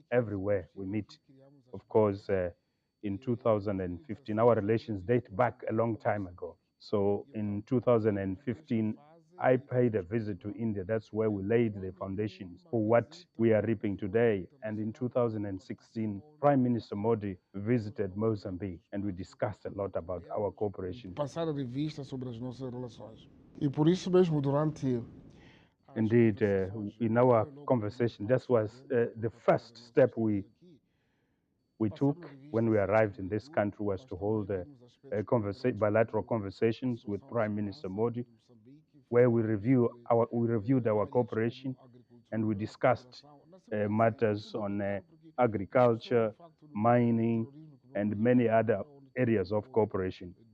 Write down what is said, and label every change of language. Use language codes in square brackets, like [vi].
[en] Everywhere we meet. Of course, in 2015, our relations date back a long time ago. So in 2015, I paid a visit to India. That's where we laid the foundations for what we are reaping today. And in 2016, Prime Minister Modi visited Mozambique, and we discussed a lot about our cooperation. [pt] Passar a revista sobre as nossas relações. E por isso mesmo, durante [en] Indeed, in our conversation, that was the first step we took when we arrived in this country, was to hold bilateral conversations with Prime Minister Modi, where we reviewed our cooperation, and we discussed matters on agriculture, mining, and many other areas of cooperation.